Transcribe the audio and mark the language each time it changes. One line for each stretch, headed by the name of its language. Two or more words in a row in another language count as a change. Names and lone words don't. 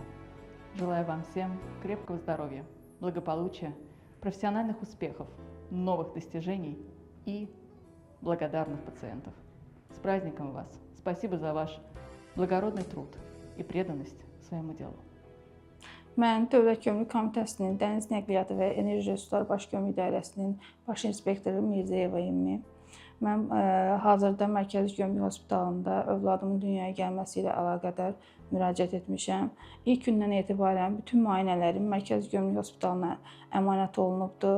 Russian: Желаю вам всем крепкого здоровья, благополучия, профессиональных успехов, новых достижений и благодарных пациентов. С праздником вас! Спасибо за ваш благородный труд и преданность своему делу.
Azerbaijani: Mən Dövlət Gömrük Komitəsinin Dəniz Nəqliyyatı və Enerji Resursları Baş Gömrük İdarəsinin baş inspektoru Mirzəyeva İmmi. Mən hazırda Mərkəzi Gömrük Hospitalında övladımın dünyaya gəlməsi ilə əlaqədar müraciət etmişəm. İlk gündən etibarən bütün müayinələrim Mərkəzi Gömrük Hospitalına əmanət olunubdur.